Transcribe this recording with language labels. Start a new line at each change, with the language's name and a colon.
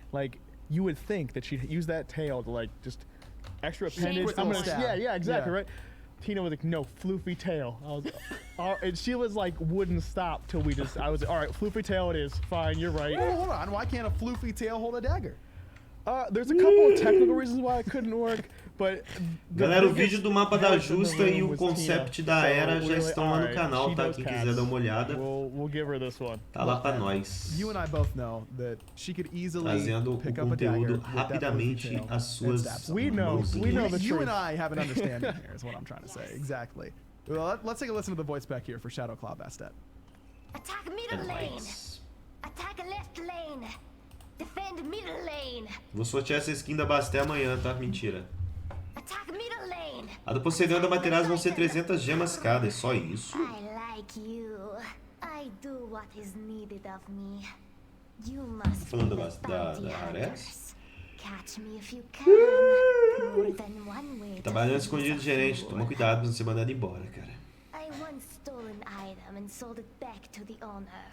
English: Like, you would think that she'd use that tail to like just extra appendage. Yeah, exactly, right. Tina was like, no, floofy tail. I was, and she was like, wouldn't stop till I was like, all right, floofy tail it is. Fine, you're right. Well, hold on. Why can't a floofy tail hold a dagger? There's a couple of technical reasons why it couldn't work, but...
Portuguese: Galera, o vídeo do mapa da Justa e o concept da Era já estão lá no canal, tá? Quem quiser dar uma olhada,
English: we'll give her this one.
Portuguese: Tá lá pra nós.
English: You and I both know that she could easily
Portuguese: trazendo
English: pick
Portuguese: o
English: up a dagger
Portuguese: conteúdo rapidamente às suas mãozinhas.
English: We know the truth. You and I have an understanding here, is what I'm trying to say. Exactly. Well, let's take a listen to the voice back here for Shadowclaw Bastet. Attack middle lane. Attack left lane. Defend middle lane.
Portuguese: Vou sortear essa skin da Bastet amanhã, tá? Mentira.
English: Attack middle lane.
Portuguese: A do Poseidon e da Materazzi vão ser 300 gemas cada, é só isso?
English: I like you. I do what is needed of me. You must
Portuguese: falando
English: be the bounty hunters. Catch me if you can. More than one way.
Portuguese: Trabalhando escondido, gerente. Toma cuidado pra não ser mandado embora, cara.
English: I once stole an item and sold it back to the owner.